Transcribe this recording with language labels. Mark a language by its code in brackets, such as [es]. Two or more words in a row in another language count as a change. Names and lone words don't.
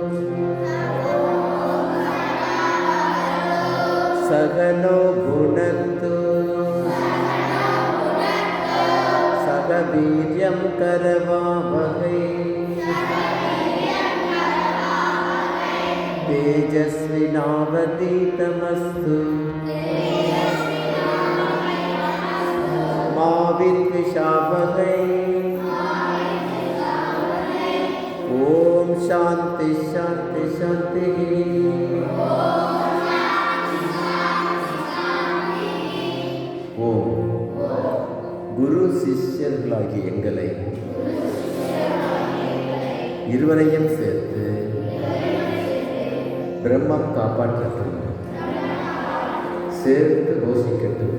[sa] सहनो भुनक्तु सह वीर्यं करवावहै तेजस्विनावधीतमस्तु मा विद्विषावहै। ओम शांति शांति शांति। [ta] ஓம் குரு சிஷ்யர்களாகிய எங்களை இருவரையும் சேர்த்து பிரம்மம் காப்பாற்றட்டும், சேர்த்து போஷிக்கட்டும்.